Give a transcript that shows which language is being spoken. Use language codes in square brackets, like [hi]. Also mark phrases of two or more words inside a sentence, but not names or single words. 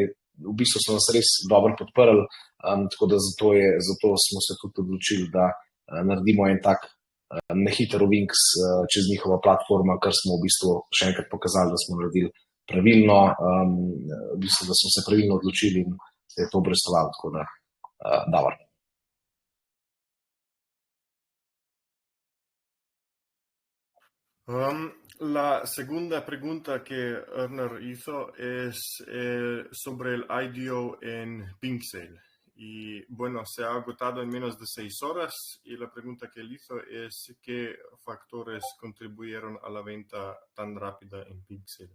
[sl] V bistvu so nas res dobro podprli, tako da zato smo se tudi odločili, da naredimo en tak nehiter ovink čez njihovo platformo, kar smo v bistvu še enkrat pokazali, da smo naredili pravilno, v bistvu, da smo se pravilno odločili in se je to obrestovalo, tako da Davor. [es] La segunda pregunta que Erner hizo es sobre el IDO en Pinksale. Y bueno, se ha agotado en menos de 6 horas y la pregunta que él hizo es ¿qué factores contribuyeron a la venta tan rápida en Pixel?